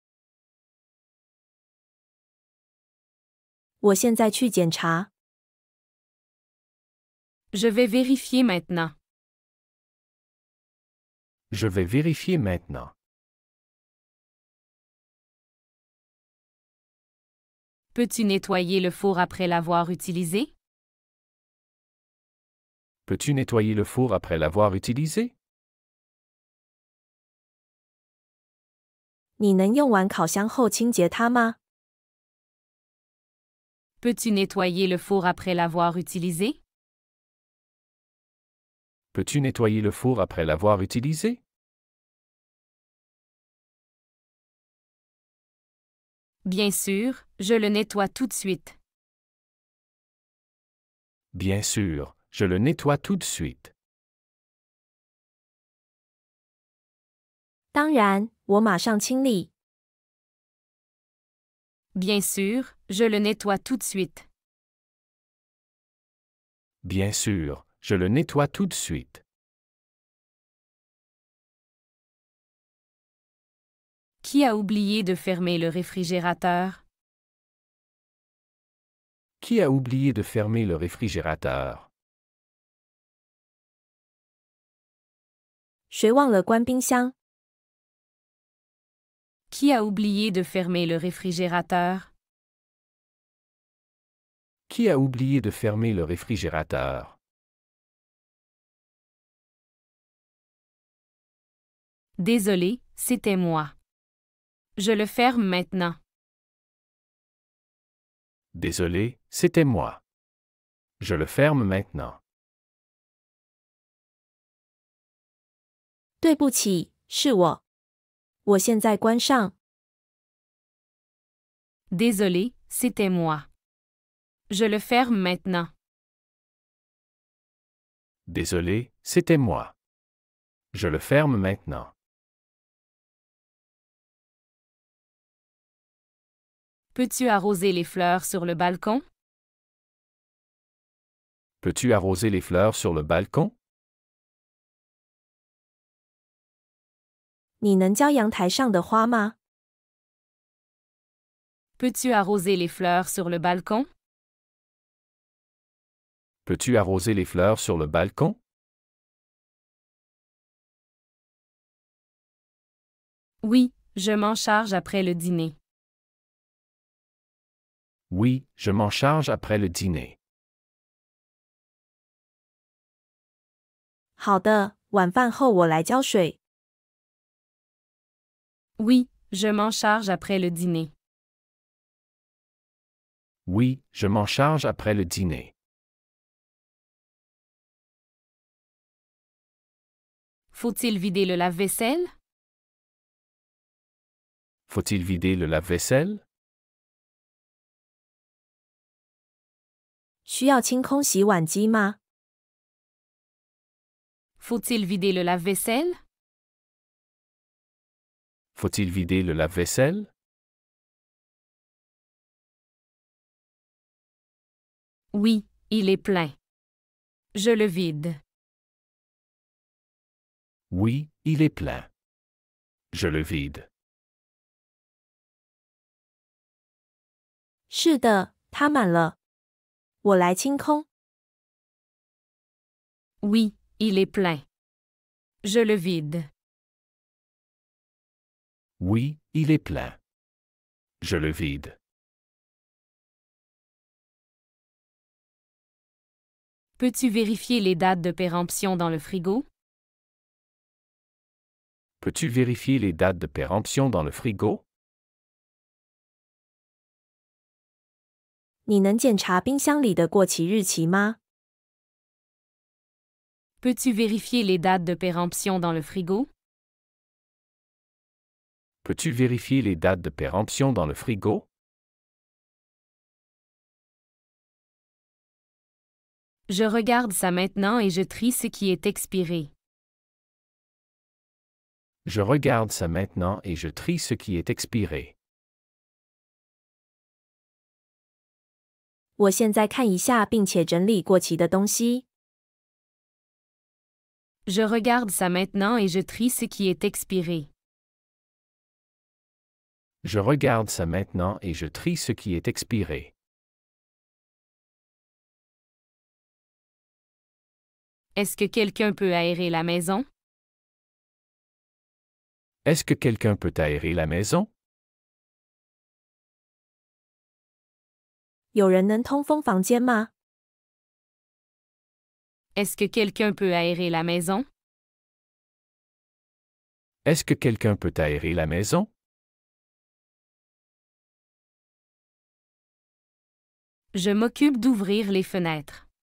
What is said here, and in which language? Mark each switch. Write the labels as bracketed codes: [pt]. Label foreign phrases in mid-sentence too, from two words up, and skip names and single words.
[zh] 我现在去检查。 [fr] Je vais vérifier maintenant. Je vais vérifier maintenant. Peux-tu nettoyer le four après l'avoir utilisé? Peux-tu nettoyer le four après l'avoir utilisé? [zh] 你能用完烤箱后清洁它吗？ [fr] Peux-tu nettoyer le four après l'avoir utilisé? Peux-tu nettoyer le four après l'avoir utilisé? Bien sûr, je le nettoie tout de suite. Bien sûr, je le nettoie tout de suite. [zh] 当然，我马上清理。 [fr] Bien sûr, je le nettoie tout de suite. Bien sûr, je le nettoie tout de suite. Qui a oublié de fermer le réfrigérateur? Qui a oublié de fermer le réfrigérateur? [zh] 谁忘了关冰箱？ [fr] Qui a oublié de fermer le réfrigérateur? Qui a oublié de fermer le réfrigérateur? Désolé, c'était moi. Je le ferme maintenant. Désolé, c'était moi. Je le ferme maintenant. [zh] 对不起，是我。我现在关上。 [fr] Désolé, c'était moi. Je le ferme maintenant. Désolé, c'était moi. Je le ferme maintenant. Peux-tu arroser les fleurs sur le balcon? Peux-tu arroser les fleurs sur le balcon? [zh] 你能浇阳台上的花吗？ [fr] Peux-tu arroser les fleurs sur le balcon? Peux-tu arroser les fleurs sur le balcon? Oui, je m'en charge après le dîner. Oui, je m'en charge après le dîner. [zh] 好的，晚饭后我来浇水。 [fr] Oui, Je m'en charge après le dîner. Oui, je m'en charge après le dîner. Faut-il vider le lave-vaisselle? Faut-il vider le lave-vaisselle? [zh] 需要清空洗碗机吗？ [fr] Faut-il vider le lave-vaisselle? Faut-il vider le lave-vaisselle? Oui, il est plein. Je le vide. Oui, il est plein. Je le vide. [zh] 是的，它满了。我来清空。 [fr] Oui, il est plein. Je le vide. Oui, il est plein. Je le vide. Peux-tu vérifier les dates de péremption dans le frigo? Peux-tu vérifier les dates de péremption dans le frigo? [zh] 你能检查冰箱里的过期日期吗？ [fr] Peux-tu vérifier les dates de péremption dans le frigo? Peux-tu vérifier les dates de péremption dans le frigo? Je regarde ça maintenant et je trie ce qui est expiré. Je regarde ça maintenant et je trie ce qui est expiré. [zh] 我现在看一下并且整理过期的东西。 [fr] Je regarde ça maintenant et je trie ce qui est expiré. Je regarde ça maintenant et je trie ce qui est expiré. Est-ce que quelqu'un peut aérer la maison? Est-ce que quelqu'un peut aérer la maison? [zh] 有人能通风房间吗？ [fr] Est-ce que quelqu'un peut aérer la maison? Est-ce que quelqu'un peut aérer la maison? Je m'occupe d'ouvrir les fenêtres.